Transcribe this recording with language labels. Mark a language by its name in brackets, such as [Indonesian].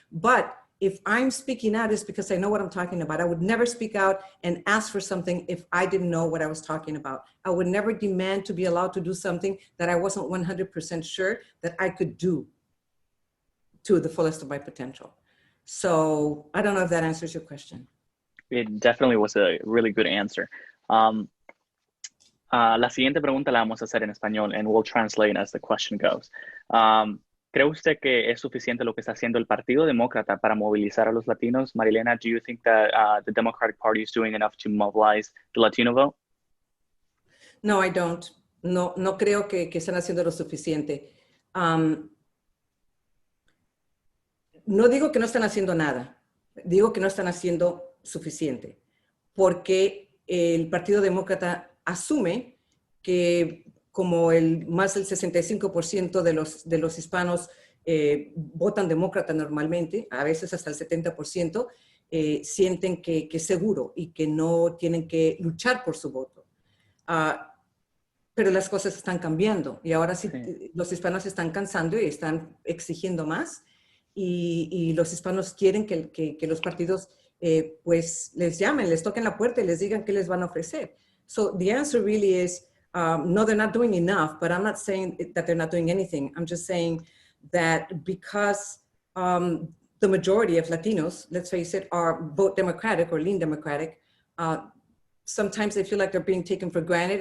[English] But if I'm speaking out, it's because I know what I'm talking about. I would never speak out and ask for something if I didn't know what I was talking about. I would never demand to be allowed to do something that I wasn't 100% sure that I could do to the fullest of my potential. So I don't know if that answers your question. It definitely was a really good answer. [Spanish] La siguiente pregunta la vamos a hacer en español, [English] and we'll translate as the question goes. [Spanish] ¿Cree usted que es suficiente lo que está haciendo el Partido Demócrata para movilizar a los latinos? [English] Maria Elena, do you think that the Democratic Party is doing enough to mobilize the Latino vote? No, I don't. [Spanish] No creo que están haciendo lo suficiente. No digo que no están haciendo nada. Digo que no están haciendo suficiente. Porque el Partido Demócrata asume que como más del 65% de los hispanos votan demócrata normalmente, a veces hasta el 70%, sienten que es seguro y que no tienen que luchar por su voto. Pero las cosas están cambiando, y ahora sí, los hispanos se están cansando y están exigiendo más, y los hispanos quieren que los partidos pues les llamen, les toquen la puerta y les digan qué les van a ofrecer. [English] So the answer really is, no, they're not doing enough, but I'm not saying that they're not doing anything. I'm just saying that because the majority of Latinos, let's face it, are vote Democratic or lean Democratic, sometimes they feel like they're being taken for granted.